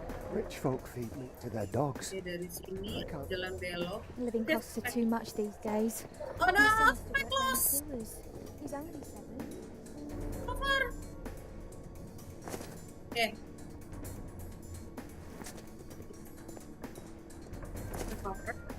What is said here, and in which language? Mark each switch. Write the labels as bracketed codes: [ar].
[en] Rich folk feed meat to their dogs. [id] Oke, dari sini jalan belok. [en] Living costs are too much these days. Oh no, He my clothes. He's only 7. Cover. Oke. Cover.